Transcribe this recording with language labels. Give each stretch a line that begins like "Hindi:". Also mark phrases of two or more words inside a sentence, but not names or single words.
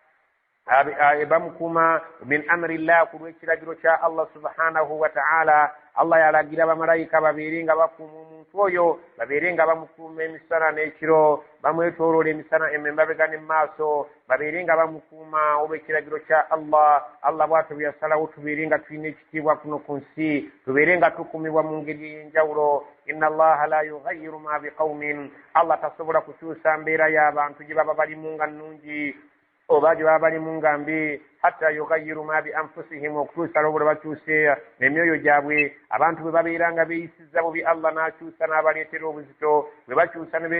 Ganda: bamukuuma
Arabic: من أمر الله
Ganda: ku lw'ekiragiro kya Allah
Arabic: سبحانه وتعالى
Ganda: Allah yalagira bamalayika babeere nga bakuuma omuntu oyo babeere nga bamukuuma emisana n'ekiro bamwetooloola emisana emabega ne maaso babeere nga bamukuuma olw'ekiragiro kya Allah bw'atyo bwe yasalawo tubeere nga tulina ekitiibwa kuno ku nsi tubeere nga tukuumibwa mu ngeri ey'enjawulo
Arabic: إن الله لا يغير ما بقوم
Ganda: Allah tasobola kukyusa mbeera y'abantu gye baba balimu nga nnungi oba gye baba balimu nga mbi
Arabic: حتى يغيروا ما بأنفسهم
Ganda: okutuusa lwo bwe bakyuse emyoyo gyabwe abantu bwe babeera nga beeyisizza bubi Allah n'akyusa n'abaleetera obuzito bwe bakyusa ne